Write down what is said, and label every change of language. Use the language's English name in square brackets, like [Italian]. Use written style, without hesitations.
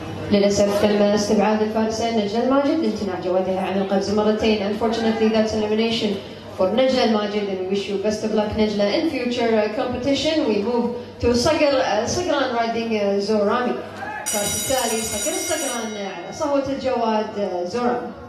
[Arabic] للأسف تم استبعاد الفارسة نجلة الماجد لامتناع جوادها عن القفز مرتين. [English] Unfortunately, that's an elimination for Najla Al-Majid, and we wish you best of luck, Najla, in future competition. We move to Sagran riding Zorami. [Arabic] الفارس التالي صقر الصقران على صهوة الجواد زورامي.